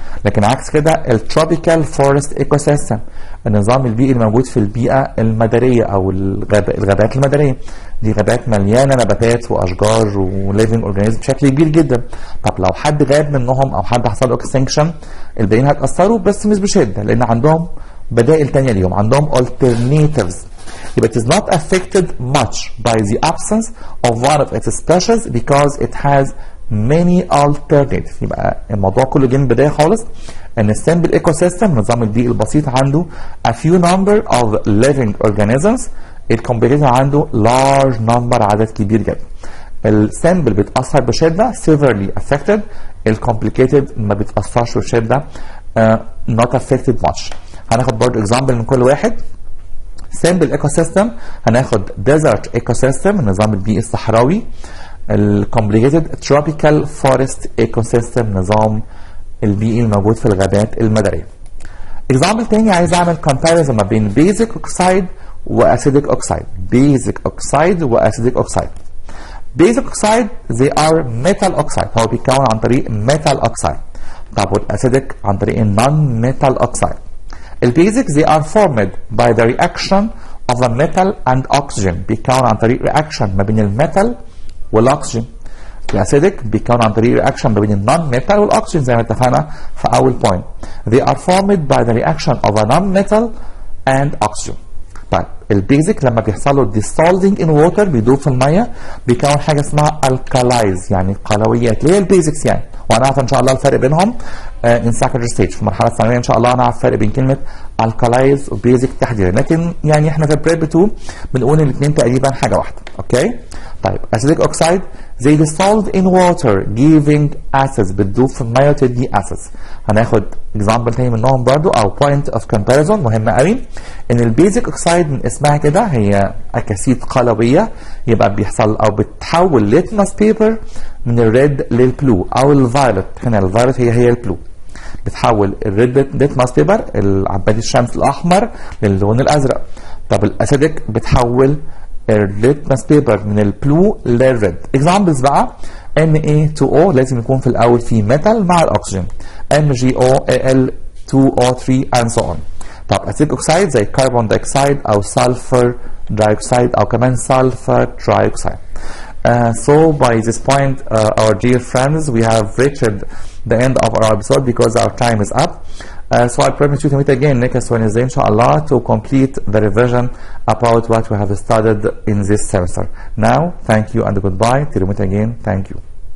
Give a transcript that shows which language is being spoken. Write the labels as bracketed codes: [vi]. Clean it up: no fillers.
[ar] لكن عكس كده التروبيكال فورست ايكو سيستم النظام البيئي الموجود في البيئه المداريه او الغابات المداريه، دي غابات مليانه نباتات واشجار وليفنج اورجانيزم بشكل كبير جدا. طب لو حد غاب منهم او حد حصل له اكستنكشن الباقيين هيتاثروا بس مش بشده لان عندهم بدائل ثانيه ليهم، عندهم alternatives. يبقى [en] it is not affected much by the absence of one of its species because it has many alternatives. [ar] يبقى الموضوع كله جه من البدايه خالص ان السامبل ايكو سيستم النظام البيئي البسيط عنده [en] a few number of living organisms. [ar] الكومبليكيتد عنده large number عدد كبير جدا. السامبل بيتاثر بشده severely affected، الكومبليكيتد ما بيتاثرش بشده not affected much. هناخد برضه اكزامبل من كل واحد. سامبل ايكو سيستم هناخد desert ايكو سيستم النظام البيئي الصحراوي. الكومبليكيتد تروبيكال فورست ايكو سيستم نظام البيئي الموجود في الغابات المداريه. اكزامبل تاني عايز اعمل كومباريزون ما بين بيزك اوكسايد واسيديك اوكسايد. بيزك اوكسايد واسيديك اوكسايد. بيزك اوكسايد [en] they are metal oxide، [ar] هو بيتكون عن طريق metal oxide. طب والاسيديك عن طريق non metal oxide. [en] البيزك they are formed by the reaction of a metal and oxygen، [ar] بيتكون عن طريق رياكشن ما بين الميتال والاكسجين. الاسيديك بيتكون عن طريق رياكشن ما بين النون ميتال والاكسجين زي ما اتفقنا في اول بوينت. [en] They are formed by the reaction of a non-metal and oxygen. [ar] طيب البيزك لما بيحصل له dissolving in water بيدوب في الميه بيكون حاجه اسمها alkalis يعني قلويات اللي هي البيزكس يعني، وهنعرف ان شاء الله الفرق بينهم [en] in secondary stage [ar] في المرحله الثانويه ان شاء الله هنعرف الفرق بين كلمه alkalis وبيزك تحديدا، لكن يعني احنا في بريب 2 بنقول الاثنين تقريبا حاجه واحده. [en] okay طيب acidic oxide they dissolve in water giving acids [ar] بتدوب في الميه وتدي [en] acids. [ar] هناخد example تاني منهم برضو او [en] point of comparison [ar] مهمه قوي ان البيزك اوكسايد من اسمها كده هي اكاسيد قلويه، يبقى بيحصل او بتحول ليتمس بيبر من الريد للبلو او الفايلوت. هنا الفايلوت هي البلو، بتحول الريد ليتمس بيبر العباد الشمس الاحمر للون الازرق. طب الاسيدك بتحول الليتمس بيبر من البلو للريد. اكزامبلز بقى Na2O لازم يكون في الاول في ميتال مع الاكسجين، MgO Al2O3 and so on. طب اسيتيك اوكسايد زي كربون دايوكسيد او سلفر دايوكسيد او كمان سلفر ترايوكسيد. [en] So by this point, our dear friends, we have reached the end of our episode because our time is up. So I promise you to meet again next Wednesday, inshallah, to complete the revision about what we have studied in this semester. Now, thank you and goodbye. Till we meet again, thank you.